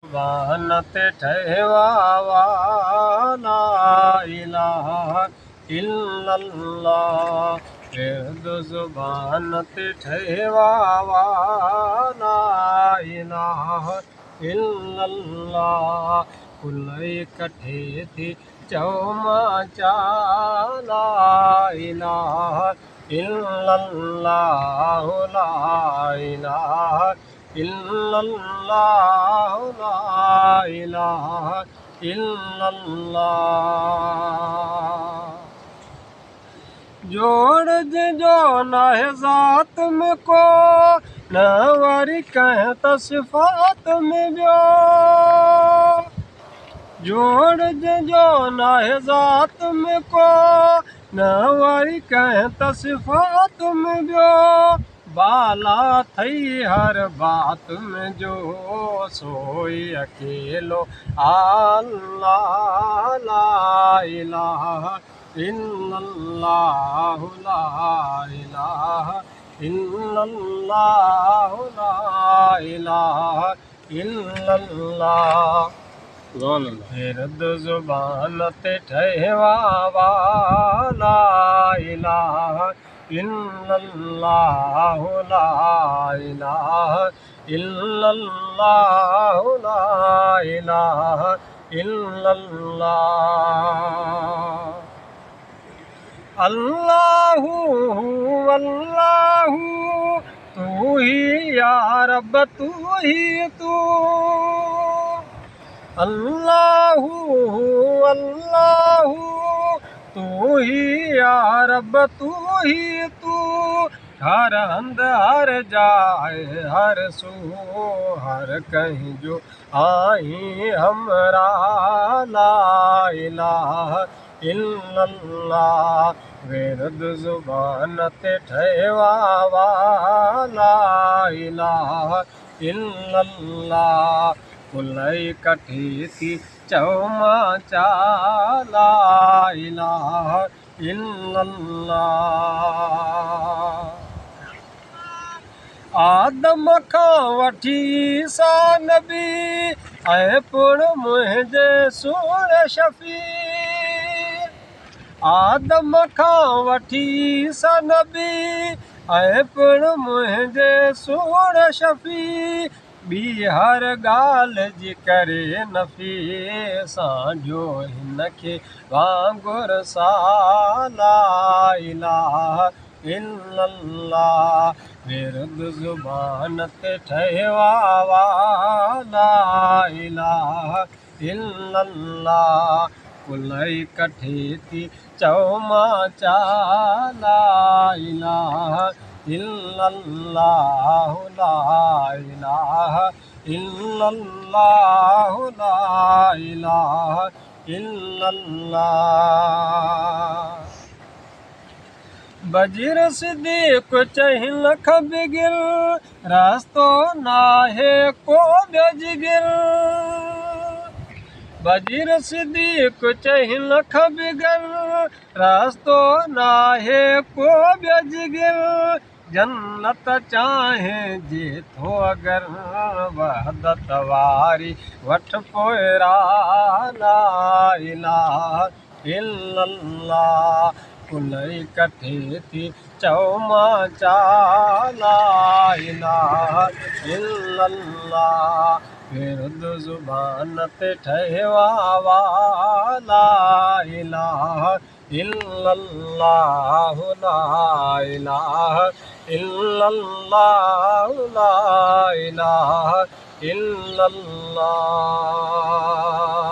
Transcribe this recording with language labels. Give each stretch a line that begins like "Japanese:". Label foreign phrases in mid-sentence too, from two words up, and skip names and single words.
Sindhi: ज़ुबान ते ठहवावा
Arabic: لا إله إلا الله.
Sindhi: विर्द ज़ुबान ते ठहवावा
Arabic: لا إله إلا الله.
Sindhi: कुल इकट्ठे थी चौमा
Arabic: لا إله إلا الله لا إله إلا الله لا إله إلا الله.
Sindhi: जोड़ जो न है ज़ात में को न वरी कह त सिफ़ात में बियो। जोड़ जो न है ज़ात में को न वरी कह त सिफ़ात में बियो। बाला थई हर बात में जो सोई अकेलो अल्लाह
Arabic: لا إله إلا الله لا إله إلا الله لا إله إلا الله.
Sindhi: विर्द ज़ुबान ते ठहवावा
Arabic: لا إله إلا الله لا إله إلا الله لا إله إلا الله. الله الله
Urdu: تو ہی یا رب تو ہی تو.
Arabic: الله الله
Urdu: تو ہی یا رب تو ہی تو.
Sindhi: हर हंद हर जाए हर सू हर कहीं जो आई हमरा
Arabic: لا إله إلا الله.
Sindhi: विर्द ज़ुबान ते ठहवावा
Arabic: لا إله إلا الله.
Sindhi: कुल इकट्ठी थी चौमा
Arabic: لا إله إلا الله.
Sindhi: आदम खां वठी ईसा नबी ऐं पुण मुंहिंजे सोण शफ़ी। आदम खां वठी ईसा नबी ऐं पुण मुंहिंजे सोण शफ़ी। ॿी हर ॻाल्हि जी करे नफ़ी साॼो हिन खे वांगुर सा
Arabic: لا إله إلا الله.
Sindhi: विर्द ज़ुबान ते ठहवावा
Arabic: لا إله إلا الله.
Sindhi: कुल इकट्ठे थी चौमा
Arabic: لا إله إلا الله لا إله إلا الله لا إله إلا الله.
Sindhi: बजीर सिद्दीक़ चई लख बिगिल रास्तो नाहे को बिगिल। बजीर सिद्दीक़ चई लख बिगिल रास्तो नाहे को बिगिल। जन्नत चाहे जे थो अगर वहदत वारी वठ पोइरा
Arabic: لا إله إلا الله.
Sindhi: कुल इकट्ठे थी चौमा
Arabic: لا إله إلا الله.
Sindhi: विर्द ज़ुबान ते ठहवावा
Arabic: لا إله إلا الله لا إله إلا الله لا إله إلا الله.